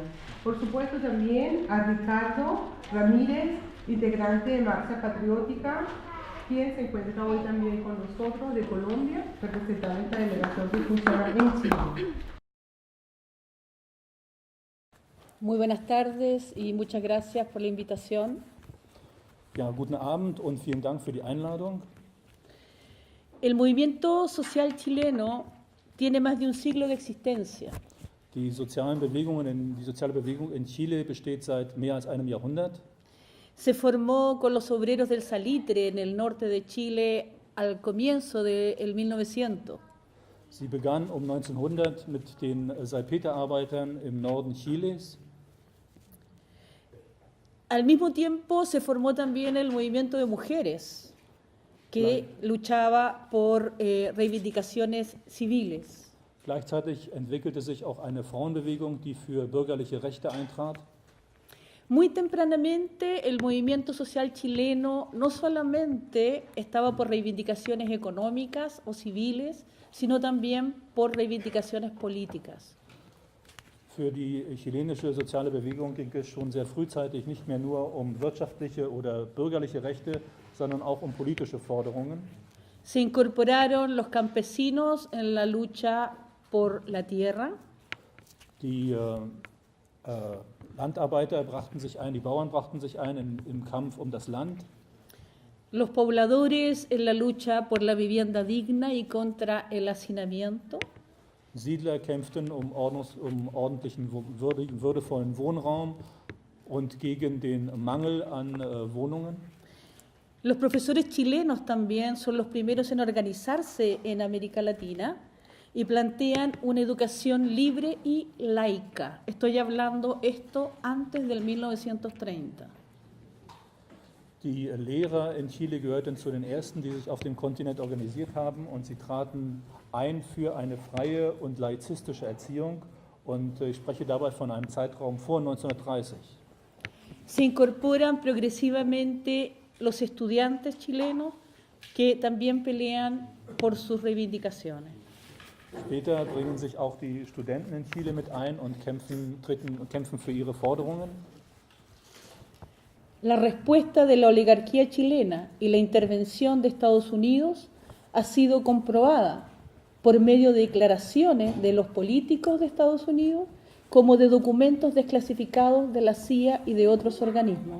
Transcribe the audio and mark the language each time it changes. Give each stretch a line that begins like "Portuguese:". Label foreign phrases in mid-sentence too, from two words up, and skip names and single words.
Spanish: Por supuesto también a Ricardo Ramírez, integrante de Marcha Patriótica, quien se encuentra hoy también con nosotros de Colombia, representando esta delegación que funciona en Chile. Muy buenas tardes y muchas gracias por la invitación.
German: Ja, guten Abend und vielen Dank für die Einladung.
Spanish: El movimiento social chileno tiene más de un siglo de existencia.
German: Die soziale Bewegung in Chile besteht seit mehr als einem Jahrhundert.
Spanish: Se formó con los obreros del salitre en el norte de Chile al comienzo del 1900.
German: Sie begann 1900 mit den Salpeterarbeitern im Norden Chiles.
Spanish: Al mismo tiempo se formó también el movimiento de mujeres que luchaba por reivindicaciones civiles.
German: Gleichzeitig entwickelte sich auch eine Frauenbewegung, die für bürgerliche Rechte eintrat.
Spanish: Muy tempranamente el movimiento social chileno no solamente estaba por reivindicaciones económicas o civiles, sino también por reivindicaciones políticas.
German: Für die chilenische soziale Bewegung ging es schon sehr frühzeitig nicht mehr nur um wirtschaftliche oder bürgerliche Rechte, sondern auch um politische Forderungen.
Spanish: Se incorporaron los campesinos en la lucha por la tierra.
German: Die Landarbeiter brachten sich ein, die Bauern brachten sich ein im Kampf um das Land.
Spanish: Los pobladores en la lucha por la vivienda digna y contra el hacinamiento.
German: Siedler kämpften um ordentlichen, würdevollen Wohnraum und gegen den Mangel an Wohnungen.
Spanish: Los profesores chilenos también son los primeros en organizarse en América Latina y plantean una educación libre y laica. Estoy hablando esto antes del 1930.
German: Die Lehrer in Chile gehörten zu den ersten, die sich auf dem Kontinent organisiert haben, und sie traten ein für eine freie und laizistische Erziehung, und ich spreche dabei von einem Zeitraum vor 1930.
Spanish: Se incorporan progresivamente los estudiantes chilenos que también pelean por sus reivindicaciones.
German: Später bringen sich auch die Studenten in Chile mit ein und kämpfen für ihre Forderungen.
Spanish: La respuesta de la oligarquía chilena y la intervención de Estados Unidos ha sido comprobada por medio de declaraciones de los políticos de Estados Unidos como de documentos desclasificados de la CIA y de otros organismos.